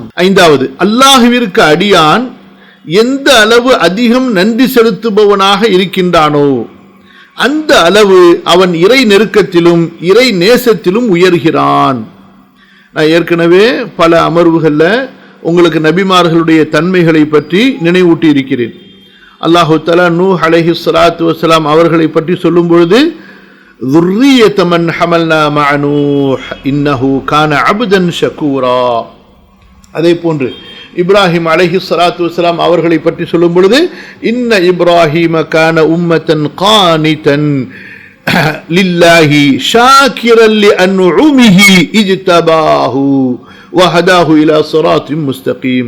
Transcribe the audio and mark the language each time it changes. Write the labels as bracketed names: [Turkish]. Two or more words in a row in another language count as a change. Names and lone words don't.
[Tamil] 5வது, அல்லாஹுவிற்கு அடியான் எந்த அளவு அதிகம் நன்றி செலுத்துபவனாக இருக்கின்றானோ அந்த அளவு அவன் இறை நெருக்கத்திலும் இறை நேசத்திலும் உயர்கிறான். நான் ஏற்கனவே பல அமர்வுகள்ல உங்களுக்கு நபிமார்களுடைய தன்மைகளை பற்றி நினைவூட்டி இருக்கிறேன். [Arabic] الله تعالى [Tamil] நூஹ் [Arabic] عليه الصلاة والسلام [Tamil] அவர்களை பற்றி சொல்லும் பொழுது, [Arabic] ذُرِّيَّةَ مَنْ حَمَلْنَا مَعَ نُوحٍ إِنَّهُ كَانَ عَبْدًا شَكُورًا. [Tamil] அதே போன்று இப்ராஹிம் [Arabic] عليه الصلاة والسلام [Tamil] அவர்களை பற்றி சொல்லும் பொழுது, [Arabic] إن إبراهيم كان أمة قانتا لله شاكرا لأنعمه اجتباه وهداه إلى صراط مستقيم.